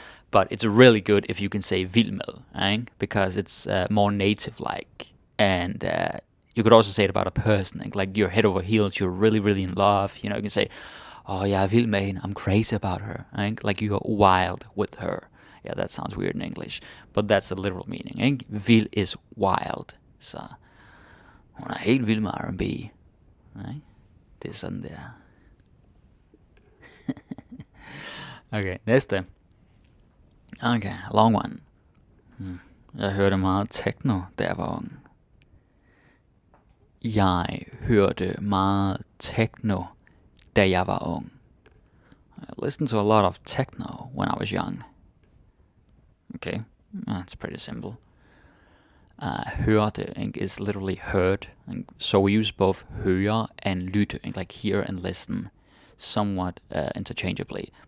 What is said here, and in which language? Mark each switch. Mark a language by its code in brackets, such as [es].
[en] But it's really good if you can say vild med. Right? Because it's more native-like. And you could also say it about a person. Like you're head over heels. You're really, really in love. You know, you can say, oh, [da] jeg er vild med hende. [en] I'm crazy about her. Right? Like you're wild with her. Yeah, that sounds weird in English. But that's the literal meaning. Right? Vild is wild. [da] Så hun er helt vild med R&B. Nej, det er sådan der. [en] Okay, næste. Okay, long one. [da] Jeg hørte meget techno, da jeg var ung. Jeg hørte meget techno, da jeg var ung. [en] I listened to a lot of techno when I was young. Okay, that's pretty simple. Hørte is literally heard, so we use both høre and lytte, like hear and listen, somewhat interchangeably.